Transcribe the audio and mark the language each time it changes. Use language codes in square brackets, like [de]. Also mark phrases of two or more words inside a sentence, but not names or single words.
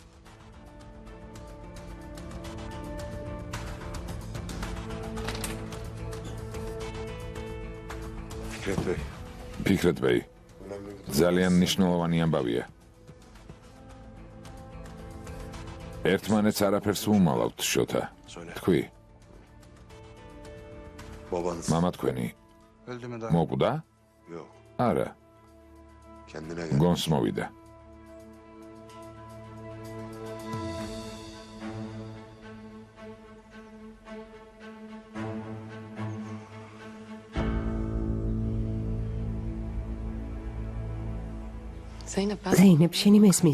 [ka] ფიქრეთ ბეი, ძალიან მნიშვნელოვანი ამბავია. ერთმანეთს არაფერს უმალავთ, შოთა. თქვი. მამა თქვენი მოკვდა? [tr] Yok. [ka] არა, [tr] Kendine gel. [ka] გონს მოვიდა. ზეინებ, შენი მესმის.